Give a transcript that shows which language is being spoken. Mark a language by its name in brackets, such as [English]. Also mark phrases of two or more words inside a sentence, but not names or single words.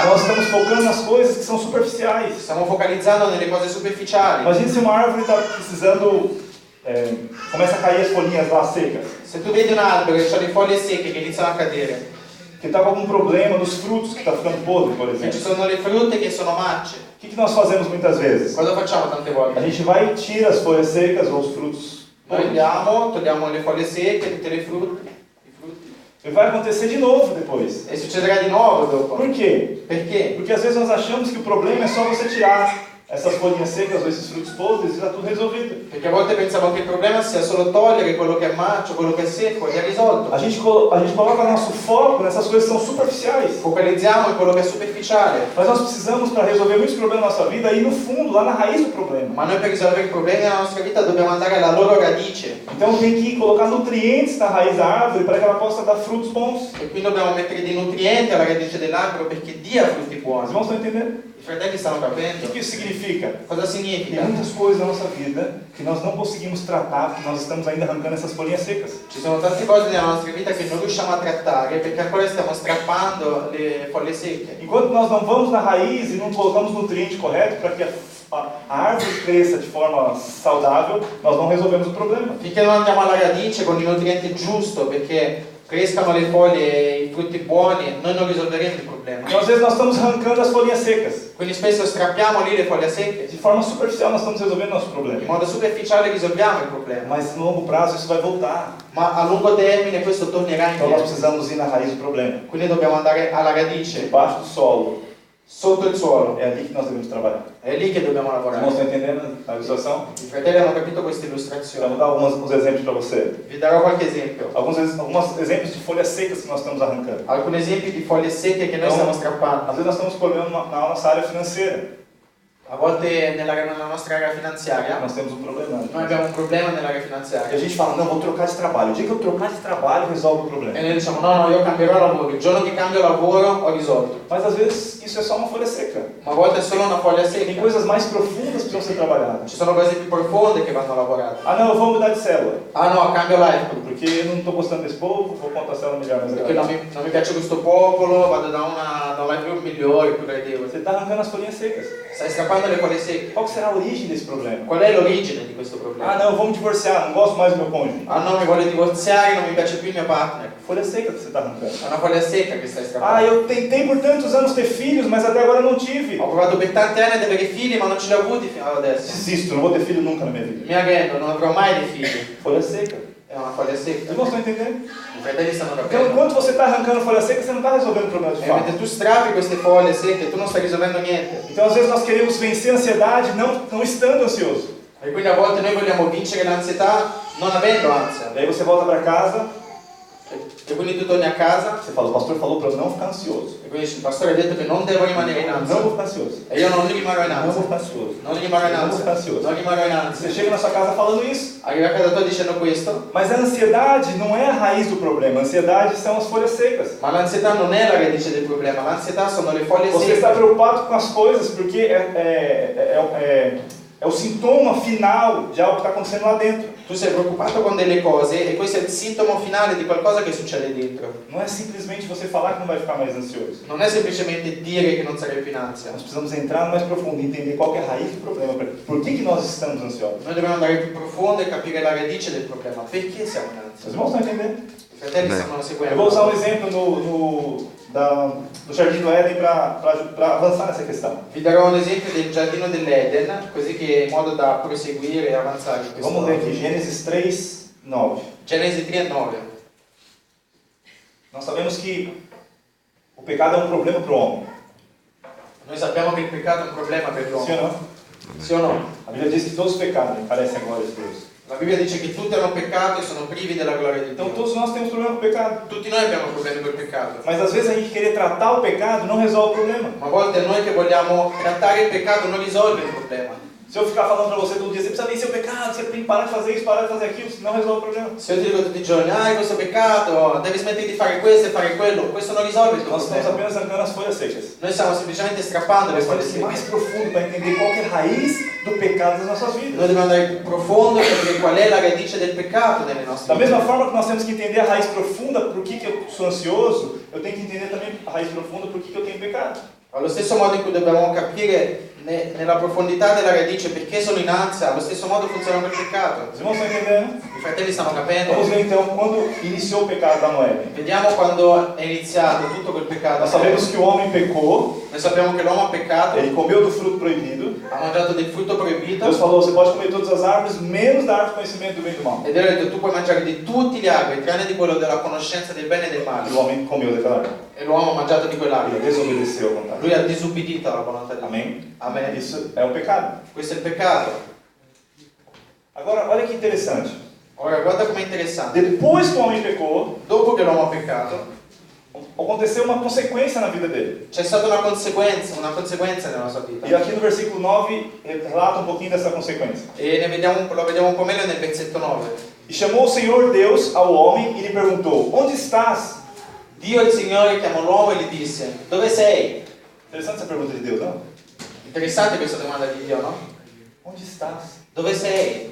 [Portuguese] Nós estamos focando nas coisas que são superficiais. [Italian] Stiamo focalizzando nelle cose superficiali. [Portuguese] Imagine se uma árvore está precisando, começa a cair as folhinhas lá secas, [Italian] Se tu vedi un albero e c'ha le foglie secche che iniziano a cadere, [Portuguese] que está com algum problema nos frutos que está ficando podre, por [Italian] che ci [Portuguese] exemplo. [Italian] sono le frutte che sono macce, [Portuguese] O que nós fazemos muitas vezes? [Italian] cosa facciamo tante [Portuguese] A [Italian] volte? [Portuguese] gente vai e tira as folhas secas ou os frutos [Italian] Noi [Portuguese] podres. [Italian] togliamo le foglie secche, tutte le frutte, i frutti, [Portuguese] E vai acontecer de novo depois. [Italian] e succederà di nuovo dopo. [Portuguese] Por quê? [Italian] Perché? [Portuguese] Porque às vezes nós achamos que o problema é só você tirar essas folhinhas secas ou esses frutos podres e está tudo resolvido. [Italian] Perché a volte pensiamo che il problema sia solo togliere quello che è maccio, quello che è secco, e è risolto. [Portuguese] A gente coloca nosso foco nessas coisas que são superficiais. [Italian] Focalizziamo in quello che è superficiale. [Portuguese] Mas nós precisamos, para resolver muitos problemas na nossa vida, ir no fundo, lá na raiz do problema. [Italian] Ma noi per risolvere i problemi della nostra vita dobbiamo andare alla loro radice. [Portuguese] Então tem que colocar nutrientes na raiz da árvore para que ela possa dar frutos bons. [Italian] E quindi dobbiamo mettere dei nutrienti alla radice dell'albero perché dia frutti [Portuguese] Os [Italian] buoni. [Portuguese] irmãos estão entendendo? [Italian] I fratelli stanno [Portuguese] O [Italian] capendo? [Portuguese] que isso significa? [Italian] Cosa [Portuguese] Tem [Italian] significa? [Portuguese] muitas coisas na nossa vida que nós não conseguimos tratar porque nós estamos ainda arrancando essas folhinhas secas. [Italian] Ci sono tante cose nella nostra vita che non riusciamo a trattare perché ancora stiamo strappando le foglie secche. [Portuguese] Enquanto nós não vamos na raiz e não colocamos o nutriente correto para que a árvore cresça de forma saudável, nós não resolvemos o problema. [Italian] Finché non andiamo alla radice con i nutrienti giusto perché crescano le foglie e i frutti buoni, noi non risolveremo il problema. [Portuguese] Então, às vezes nós estamos arrancando as folhinhas secas. [Italian] Quindi spesso strappiamo lì le foglie secche, [Portuguese] De forma superficial nós estamos resolvendo nosso [Italian] in [Portuguese] problema. [Italian] modo superficiale risolviamo il problema, [Portuguese] Mas no longo prazo isso vai voltar. [Italian] ma a lungo termine questo tornerà [Portuguese] Então nós [Italian] indietro. [Portuguese] precisamos ir na raiz do problema. [Italian] Quindi dobbiamo andare alla radice, [Portuguese] Debaixo do solo. [Italian] sotto il suolo. [Portuguese] É ali que nós devemos trabalhar. [Italian] È lì che dobbiamo [Portuguese] Os [Italian] lavorare. [Portuguese] irmãos estão entendendo a ilustração? [Italian] I fratelli hanno capito questa [Portuguese] Então, [Italian] illustrazione. [Portuguese] vou dar alguns exemplos para você. [Italian] Vi darò qualche esempio. [Portuguese] Alguns exemplos de folhas secas que nós estamos arrancando. [Italian] Alcuni esempi di foglie secche che noi stiamo strappando. [Portuguese] Às vezes nós estamos problema na nossa área financeira. [Italian] A volte nella nostra area finanziaria, [Portuguese] Nós temos um problema. [Italian] noi abbiamo un problema nell'area [Portuguese] E a [Italian] finanziaria. [Portuguese] gente fala, não, vou trocar de trabalho. O dia que eu trocar de trabalho, resolve o [Italian] E [Portuguese] problema. [Italian] noi diciamo, no, io cambierò lavoro. Il giorno che cambio lavoro ho risolto. [Portuguese] Mas às vezes isso é só uma folha seca. [Italian] Ma a volte è solo una foglia [Portuguese] Tem [Italian] secca. [Portuguese] coisas mais profundas que precisam ser trabalhadas. [Italian] Ci sono cose più profonde che vanno lavorate. [Portuguese] Ah, não, eu vou mudar de célula. [Italian] Ah no, cambio [English] life group. [Portuguese] Porque eu não estou gostando desse povo, vou contar a célula melhor. Mas [Italian] Perché non mi piace questo popolo, vado da un [English] life group [Italian] migliore, più gradevole. [Portuguese] você está arrancando as folhinhas secas. [Italian] Stai strappando le foglie secche. [Portuguese] Qual que será a origem desse problema? [Italian] Qual è l'origine di questo problema? [Portuguese] Ah, não, vamos divorciar, não gosto mais do meu cônjuge. [Italian] Ah no, mi voglio divorziare, non mi piace più il mio partner. [Portuguese] Folha seca que você está arrancando. [Italian] È una foglia secca che stai [Portuguese] Ah, [Italian] strappando. [Portuguese] eu tentei por tantos anos ter filhos, mas até agora não tive. [Italian] Ho provato per tanti anni ad avere figli, ma non ce li ho avuti fino ad adesso. [Portuguese] Desisto, não vou ter filho nunca na minha vida. [Italian] Mi arrendo, non avrò mai dei figli. [Portuguese] Folha seca. [Italian] È è una foglia [Portuguese] Os [Italian] secca. [Portuguese] irmãos estão entendendo? [Italian] I fratelli stanno [Portuguese] Então, [Italian] capendo. [Portuguese] enquanto você está arrancando folha seca, você não está resolvendo o problema de [Italian] E [Portuguese] fato. [Italian] mentre tu strappi queste foglie secche, tu non stai risolvendo niente. [Portuguese] Então, às vezes, nós queremos vencer a ansiedade não estando ansioso. [Italian] E quindi a volte noi vogliamo vincere l'ansietà non avendo ansia. [Portuguese] Daí você volta para casa, [Italian] E quindi tu torni a casa [Portuguese] você fala, o pastor falou para eu não ficar ansioso. [Italian] e quindi dici, il pastore ha detto che non devo rimanere in [Portuguese] Eu [Italian] ansia. [Portuguese] não vou ficar ansioso. [Italian] E io non rimarrò in [Portuguese] Eu não vou [Italian] ansia. [Portuguese] ficar ansioso. [Italian] Non rimarrò in [Portuguese] Eu não vou ficar [Italian] ansia. [Portuguese] ansioso. [Italian] Non rimarrò in [Portuguese] Você [Italian] ansia. [Portuguese] chega na sua casa falando isso. [Italian] Arrivi a casa tua dicendo questo, [Portuguese] Mas a ansiedade não é a raiz do problema. A ansiedade são as folhas secas. [Italian] ma l'ansietà non è la radice del problema, l'ansietà sono le foglie [Portuguese] Você está [Italian] secche. [Portuguese] preocupado com as coisas porque é o sintoma final de algo que está acontecendo lá dentro. [Italian] Tu sei preoccupato con delle cose e questo è il sintomo finale di qualcosa che succede dentro. [Portuguese] Não é simplesmente você falar que não vai ficar mais ansioso. [Italian] Non è semplicemente dire che non sarai più in ansia. [Portuguese] Nós precisamos entrar no mais profundo e entender qual que é a raiz do problema. Por que nós estamos ansiosos? [Italian] Noi dobbiamo andare più profondo e capire la radice del problema. Perché siamo in ansia? [Portuguese] Os irmãos estão entendendo? [Italian] I fratelli Beh. stanno [Portuguese] Eu [Italian] seguendo. [Portuguese] vou usar um exemplo do Jardim do Éden para avançar nessa questão. [Italian] Vi darò un esempio del giardino dell'Eden, così che in modo da proseguire e avanzare in questo. [Portuguese] Vamos ler aqui, Gênesis 3, 9. [Italian] Genesi 3:9. [Portuguese] Nós sabemos que o pecado é um problema para o homem. [Italian] Noi sappiamo che il peccato è un problema per [Portuguese] Sim ou [Italian] l'uomo. [Portuguese] não? [Italian] Sì o no? [Portuguese] A Bíblia diz que todos os pecados parecem a glória de Deus. [Italian] La Bibbia dice che tutti hanno peccato e sono privi della gloria di [Portuguese] Então [Italian] Dio. [Portuguese] todos nós temos problema com o pecado. [Italian] Tutti noi abbiamo problemi col peccato. [Portuguese] Mas às vezes a gente querer tratar o pecado não resolve o problema. [Italian] Ma a volte noi che vogliamo trattare il peccato non risolve il problema. [Portuguese] Se eu ficar falando para você todo dia, você precisa vencer o pecado, você tem que parar de fazer isso, parar de fazer aquilo, não resolve o problema. [Italian] Se io ti dico tutti i giorni, hai questo peccato, devi smettere di fare questo e fare quello, questo non risolve il tuo [Portuguese] Nós estamos [Italian] problema. [Portuguese] apenas arrancando as folhas secas. [Italian] Noi stiamo semplicemente strappando le [Portuguese] Nós [Italian] foglie [Portuguese] temos que ir mais [Italian] secche. [Portuguese] profundo para entender qual que é a raiz do pecado das nossas [Italian] Noi [Portuguese] vidas. [Italian] dobbiamo andare più profondo e capire qual è la radice del peccato nelle nostre [Portuguese] Da mesma [Italian] vite. [Portuguese] forma que nós temos que entender a raiz profunda, por que eu sou ansioso, eu tenho que entender também a raiz profunda, por que eu tenho pecado. [Italian] Allo stesso modo in cui dobbiamo capire nella profondità della radice perché sono in ansia, allo stesso modo funziona col peccato. [Portuguese] Os irmãos estão entendendo? [Italian] I fratelli stanno [Portuguese] Vamos [Italian] capendo? [Portuguese] ver então quando iniciou o pecado lá no Éden. [Italian] Vediamo quando è iniziato tutto quel peccato. [Portuguese] Nós sabemos que o homem pecou, [Italian] Noi sappiamo che l'uomo ha peccato, [Portuguese] ele comeu do fruto proibido. [Italian] ha mangiato del frutto proibito [Portuguese] Deus falou, você pode comer todas as árvores, menos da árvore do conhecimento do bem e do mal. [Italian] e Dio ha detto tu puoi mangiare di tutti gli alberi tranne di quello della conoscenza del bene e del [Portuguese] E [Italian] male. [Portuguese] o homem comeu daquela árvore. [Italian] E l'uomo ha mangiato di [Portuguese] Ele [Italian] quell'albero. [Portuguese] desobedeceu a vontade. [Italian] Lui ha disubbidito alla volontà di Dio. [Portuguese] Amém? [Italian] Amen. [Portuguese] Isso é o pecado. [Italian] Questo è il peccato. [Portuguese] Agora, olha que interessante. [Italian] Ora guarda com'è interessante. [Portuguese] Depois que o homem pecou, [Italian] Dopo che l'uomo ha peccato, [Portuguese] aconteceu uma consequência na vida dele. [Italian] c'è stata una conseguenza nella sua vita. [Portuguese] E aqui no versículo 9 relata um pouquinho dessa consequência. [Italian] E lo vediamo un po' meglio nel versetto 9. [Portuguese] E chamou o Senhor Deus ao homem e lhe perguntou: Onde estás? [Italian] Dio il Signore chiamò l'uomo e gli disse: dove sei? [Portuguese] Interessante essa pergunta de Deus, não? [Italian] Interessante questa domanda di Dio, no? [Portuguese] Onde estás? [Italian] Dove sei?